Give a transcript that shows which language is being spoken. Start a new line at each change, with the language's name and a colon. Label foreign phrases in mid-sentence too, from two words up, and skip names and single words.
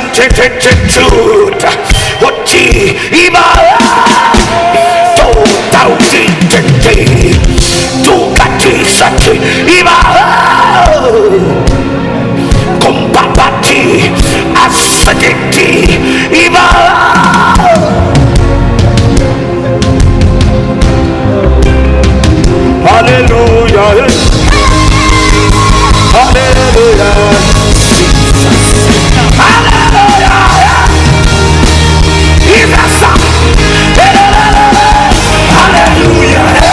English: Truth. Oti iba to tauti tete to kati sati iba kompapati asadeti iba. Hallelujah. Hallelujah. Hallelujah. Hallelujah.